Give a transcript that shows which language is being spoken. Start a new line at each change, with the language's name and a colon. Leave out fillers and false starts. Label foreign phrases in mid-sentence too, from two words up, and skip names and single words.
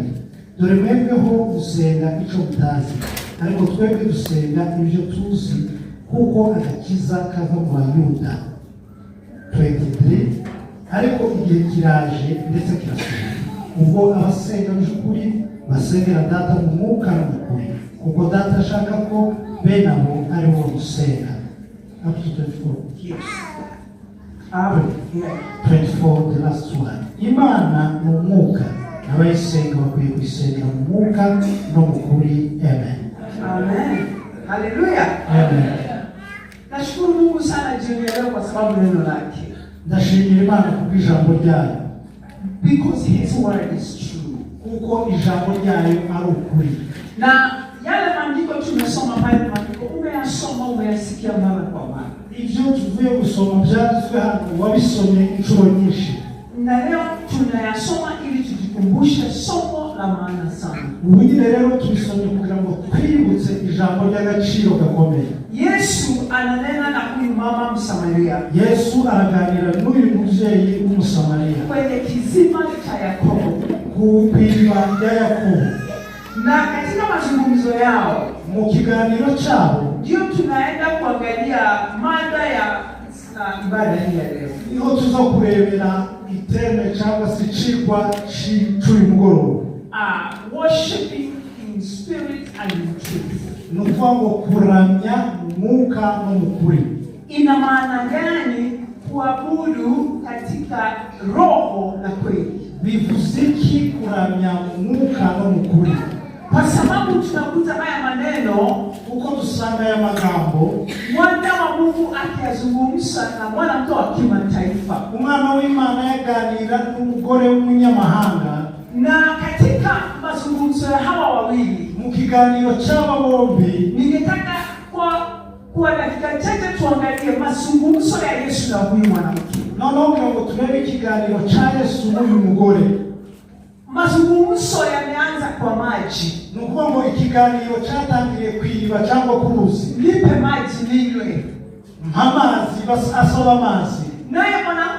Kinyarwanda: Dore mwebweho gusenga icyo mutazi, ariko twebwe dusenga ibyo tuzi, kuko agakiza kava mu Bayuda. 23. Ariko igihe kiraje ndetse kirasohoye ubwo abasenga by'ukuri basengera data mu mwuka no mu kuri, kuko data ashaka ko bene abo ari bo gusenga.
English: Up to 24. Yes. 24, the last one.
Kinyarwanda: Imana ni umwuka, abayisenga bakwiye kuyisengera mu mwuka no mu kuri. Amen. Amen. Hallelujah. Amen.
Swahili: Nashukuru Mungu sana jioni ya leo kwa sababu neno lake.
Kinyarwanda: Ndashimira Imana kubw'ijambo ryayo,
English: Because his word is true.
Kinyarwanda: kuko ijambo ryayo ari ukuri.
Swahili: Na yale maandiko tumesoma pale, maandiko umeyasoma, umeyasikia mara kwa mara.
Kinyarwanda: Ibyo tuvuye gusoma byanditswe hano wabisomye inshuro nyinshi,
Swahili: Na leo tunayasoma ili tujikumbushe somo la maana sana.
Kinyarwanda: ubu nyine rero tubisomye kugira ngo twibutse ijambo ry'agaciro gakomeye.
Swahili: Yesu ananena na huyu mama Msamaria
Kinyarwanda: Yesu araganira n'uyu mubyeyi w'Umusamariya
Swahili: kwenye kisima cha Yakobo,
Kinyarwanda: ku iriba rya Yakobo.
Swahili: na katika mazungumzo yao
Kinyarwanda: Mu kiganiro cyabo
Swahili: ndio tunaenda kuangalia mada ya ibada hii ya leo.
Kinyarwanda: niho tuza kurebera iteme cyangwa se icigwa cy'uyu mugoroba.
English: Worshiping in spirit and in truth.
Kinyarwanda: Ni ukuvuga ngo kuramya mu mwuka no mu kuri.
Swahili: Ina maana gani kuabudu katika roho na kweli?
Kinyarwanda: Bivuze iki kuramya mu mwuka no mu kuri?
Swahili: Kwa sababu tunakuta haya maneno
Kinyarwanda: Uko dusanga aya magambo
Swahili: mwana wa Mungu akiyazungumza na mwanamke wa kimataifa,
Kinyarwanda: umwana w'Imana yaganira n'umugore w'umunyamahanga,
Swahili: na katika mazungumzo ya hawa wawili,
Kinyarwanda: mu kiganiro cy'aba bombi
Swahili: ningetaka kwa dakika chache tuangalie mazungumzo ya Yesu na huyu mwanamke.
Kinyarwanda: noneho ngo turebe ikiganiro cya Yesu n'uyu mugore.
Swahili: Mazungumzo yameanza kwa maji.
Kinyarwanda: Ni ukuvuga ngo ikiganiro cyatangiriye ku iriba cyangwa ku ruzi.
Swahili: Nipe maji ninywe.
Kinyarwanda: Amazi, asaba amazi.
Swahili: Naye